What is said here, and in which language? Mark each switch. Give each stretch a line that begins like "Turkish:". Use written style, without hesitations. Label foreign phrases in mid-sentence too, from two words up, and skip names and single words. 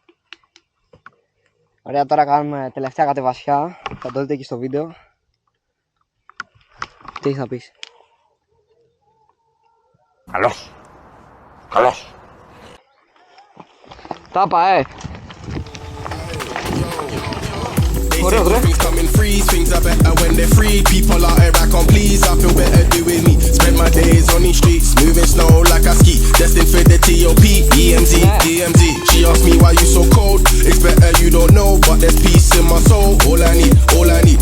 Greek: Ωραία, τώρα κάνουμε τελευταία κατεβασιά. Θα το δείτε και στο βίντεο. Τι έχεις να πεις? Καλώς. Καλώς. Τα είπα, Ωραίο, ρε.
English: Things coming free, things are better when they're free. People out here I can't please, I feel better doing me. Spend my days on these streets, moving snow like I ski. Destined for the TOP, EMZ, DMZ. She asked me why you so cold. It's better you don't know, but there's peace in my soul. All I need.